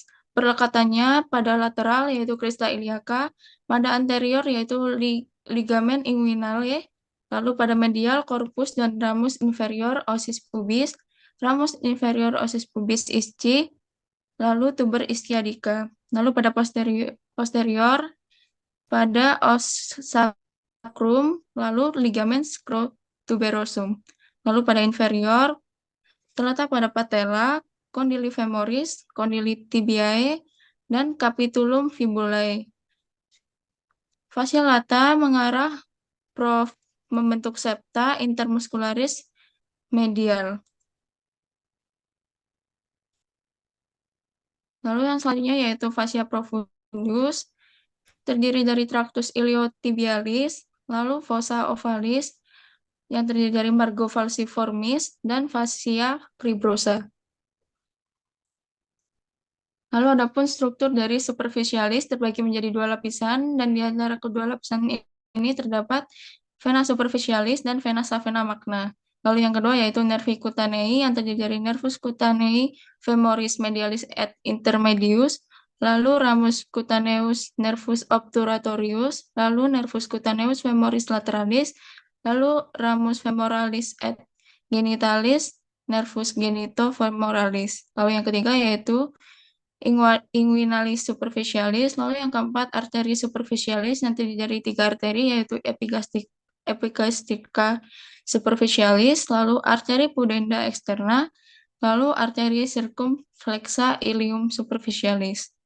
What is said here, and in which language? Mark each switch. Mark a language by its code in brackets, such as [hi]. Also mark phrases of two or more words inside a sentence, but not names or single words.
[id] Perlekatannya pada lateral yaitu [la] crista iliaca, [id] pada anterior yaitu ligamen inguinale, lalu pada medial corpus dan [la] ramus inferior osis pubis, ramus inferior osis pubis ischi, [id] lalu [la] tuber ischiadica. [id] Lalu pada posterior pada [la] os sacrum, [id] lalu ligamen scrotuberosum. Lalu pada inferior terletak pada patella, [la] condyle femoris, condyle tibiae, [id] dan [la] capitulum fibulae. Fascia lata [id] mengarah membentuk [la] septa intermuscularis medial. [id] Lalu yang selanjutnya yaitu [la] fascia profundus, [id] terdiri dari [la] tractus iliotibialis, [id] lalu [la] fossa ovalis, [id] yang terdiri dari [la] margo falciformis, [id] dan [la] fascia fibrosa. [id] Lalu adapun struktur dari superficialis terbagi menjadi dua lapisan, dan di antara kedua lapisan ini terdapat [la] vena superficialis [id] dan [la] vena savena magna. [id] Lalu yang kedua yaitu [la] nervi cutanei [id] yang terdiri dari [la] nervus cutanei femoris medialis et intermedius, [id] lalu [la] ramus cutaneus nervus obturatorius, [id] lalu [la] nervus cutaneus femoris lateralis, [id] lalu [la] ramus femoralis et genitalis, nervus genitofemoralis. [id] Lalu yang ketiga yaitu [la] inguinalis superficialis, [id] lalu yang keempat arteri superficialis yang terdiri dari tiga arteri yaitu [la] epigastриca superficialis, [id] lalu arteri [la] pudenda externa, [id] lalu arteri [la] circumflexa ilium superficialis.